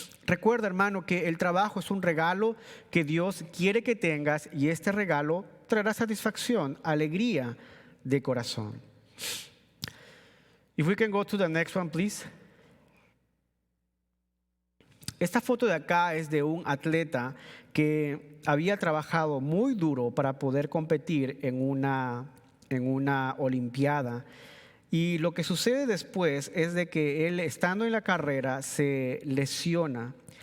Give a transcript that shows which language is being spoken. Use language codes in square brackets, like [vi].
[es] Recuerda, hermano, que el trabajo es un regalo que Dios quiere que tengas, y este regalo traerá satisfacción, alegría de corazón. [en] If we can go to the next one, please. [es] Esta foto de acá es de un atleta que había trabajado muy duro para poder competir en una olimpiada. Y lo que sucede después es de que él, estando en la carrera, se lesiona.